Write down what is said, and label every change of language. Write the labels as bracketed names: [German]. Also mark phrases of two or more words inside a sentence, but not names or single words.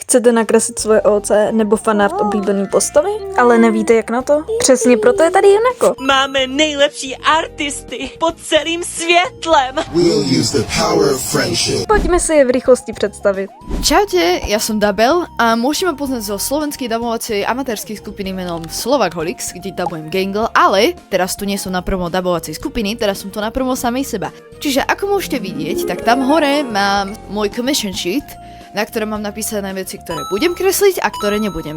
[Czech] Chcete nakreslit svoje OC nebo fanart oblíbený postavy, ale nevíte jak na to? Přesně proto je tady Juneko. Máme nejlepší artisty pod celým světlem. [English] We'll use the power of friendship. [Czech] Pojďme si je v rychlosti představit. [Slovak] Čaute, ja som Dabel a môžete ma poznať zo slovenskej dabovacej amatérskej skupiny menom Slovakholics, kde dabujem Gangle, ale teraz tu nie som na promo dabovacej skupiny, teraz som tu na promo samej seba. Čiže ako môžete vidieť, tak tam hore mám môj [English] commission sheet, [Slovak] na ktorom mám napísané veci, ktoré budem kresliť a ktoré nebudem.